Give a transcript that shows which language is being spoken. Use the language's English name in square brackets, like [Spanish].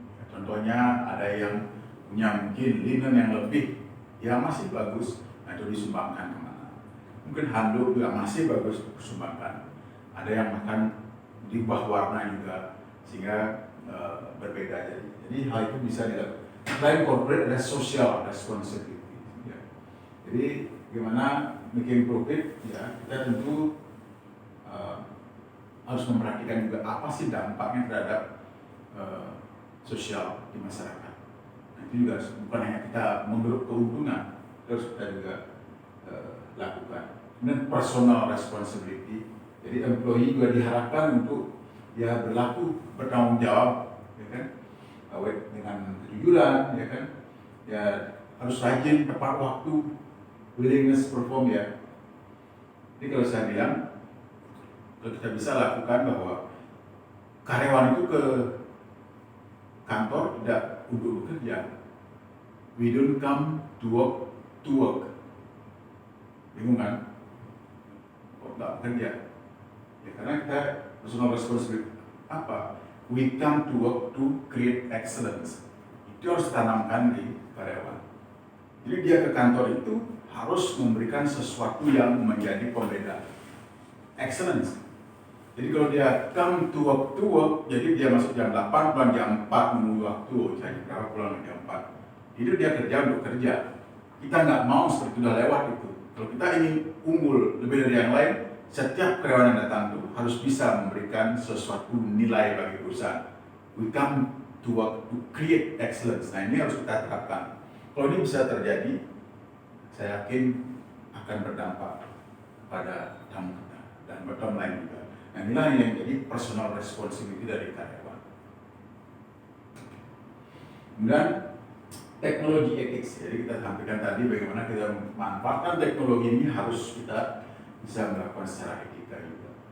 [Indonesian] Contohnya ada yang punya mungkin linen yang lebih, yang masih bagus, nah itu disumbangkan kemana. Mungkin handuk juga masih bagus disumbangkan. Ada yang bahkan diubah warna juga sehingga berbeda. Jadi hal itu bisa dilakukan. Selain corporate ada social responsibility. Ya. Jadi gimana making profit ya kita tentu harus memperhatikan juga apa sih dampaknya terhadap sosial di masyarakat. Nah, itu juga bukan hanya kita menggeruk keuntungan, terus kita juga lakukan. Kemudian personal responsibility. Jadi employee juga diharapkan untuk ya berlaku bertanggung jawab, ya kan, dengan kejujuran, ya kan, ya harus rajin tepat waktu, willingness perform ya. Jadi kalau saya bilang, kalau kita bisa lakukan bahwa karyawan itu ke kantor tidak untuk bekerja, we don't come to work, bingung kan? Kok nggak bekerja? Ya karena kita personal responsibility apa? [English] We come to work to create excellence. [Indonesian] Itu harus ditanamkan di karyawan. Jadi dia ke kantor itu harus memberikan sesuatu yang menjadi pembeda. Excellence. Jadi kalau dia come to work, jadi dia masuk jam 8, pulang jam 4, menunggu waktu, jadi berapa pulang jam 4. Itu dia kerja untuk kerja. Kita nggak mau seperti sudah lewat itu. Kalau kita ingin unggul lebih dari yang lain, setiap karyawan yang datang itu harus bisa memberikan sesuatu nilai bagi perusahaan. [English] We come to work to create excellence. [Indonesian] Nah ini harus kita terapkan. Kalau ini bisa terjadi, saya yakin akan berdampak pada tamu kita dan bottom line juga. Nah inilah yang jadi personal responsibility dari karyawan. Kemudian teknologi ethics. Jadi kita sampaikan tadi bagaimana kita memanfaatkan teknologi ini harus kita bisa melakukan secara etika juga.